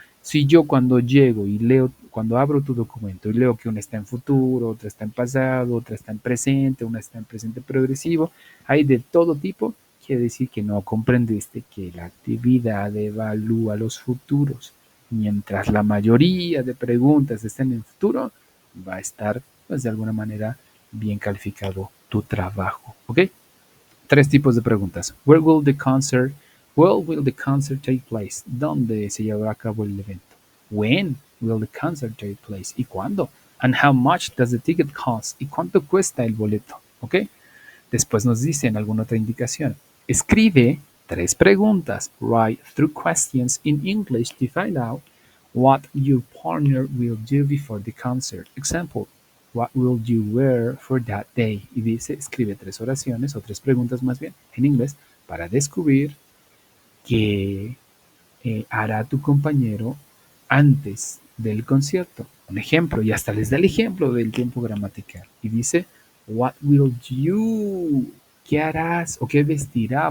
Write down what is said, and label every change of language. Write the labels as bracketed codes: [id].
[es] Si yo cuando llego y leo, cuando abro tu documento y leo que una está en futuro, otra está en pasado, otra está en presente, una está en presente progresivo, hay de todo tipo, quiere decir que no comprendiste que la actividad evalúa los futuros. Mientras la mayoría de preguntas estén en futuro, va a estar, pues de alguna manera, bien calificado tu trabajo. ¿Ok? 3 tipos de preguntas. [en] Where will the concert take place? [es] ¿Dónde se llevará a cabo el evento? [en] When will the concert take place? [es] ¿Y cuándo? [en] And how much does the ticket cost? [es] ¿Y cuánto cuesta el boleto? ¿Ok? Después nos dicen alguna otra indicación. Escribe 3 preguntas. [en] Write 3 questions in English to find out what your partner will do before the concert. Example, what will you wear for that day? [es] Y dice, escribe 3 oraciones o 3 preguntas más bien en inglés para descubrir qué hará tu compañero antes del concierto. Un ejemplo, y hasta les da el ejemplo del tiempo gramatical. Y dice, [en] what will you? [es] ¿Qué harás o qué vestirá?